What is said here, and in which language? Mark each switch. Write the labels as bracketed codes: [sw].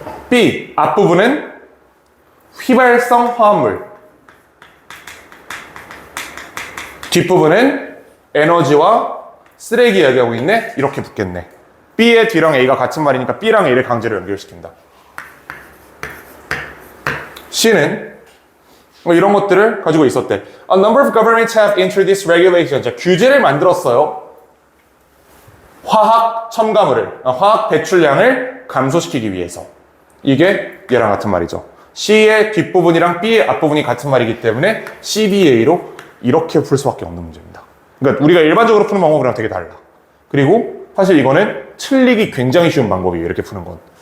[ko] B 앞부분은 휘발성 화합물, 뒷부분은 에너지와 쓰레기 이야기하고 있네? 이렇게 붙겠네. B의 D랑 A가 같은 말이니까 B랑 A를 강제로 연결시킨다. C는 뭐 이런 것들을 가지고 있었대. [en] A number of governments have introduced regulations. [ko] 자, 규제를 만들었어요. 화학 첨가물을, 화학 배출량을 감소시키기 위해서. 이게 얘랑 같은 말이죠. C의 뒷부분이랑 B의 앞부분이 같은 말이기 때문에 CBA로 이렇게 풀 수밖에 없는 문제입니다. 그러니까 우리가 일반적으로 푸는 방법이랑 되게 달라. 그리고 사실 이거는 틀리기 굉장히 쉬운 방법이에요. 이렇게 푸는 건.